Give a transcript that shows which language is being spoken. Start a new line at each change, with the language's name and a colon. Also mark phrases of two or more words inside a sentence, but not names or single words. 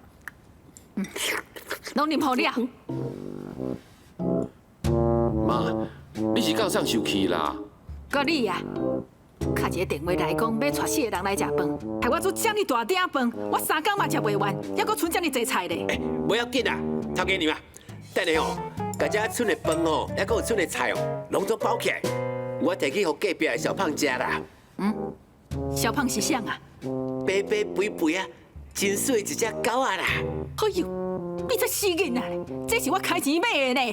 Min Nan Chinese: 拢啉好了。妈，你是到上受气啦？个你啊，敲一个电话来讲，要带4个人来食饭，害我做遮尔大鼎饭，我3工嘛食袂完，还阁剩遮尔济菜咧。不要紧啊，头家娘啊，等下哦，把遮剩的饭哦，还阁有剩的菜哦，拢总包起来，我摕去互隔壁的小胖食啦。小胖是啥啊？白白肥肥啊，真水一只狗啊啦！哎呦，你这死囡仔咧，这是我开钱买的呢。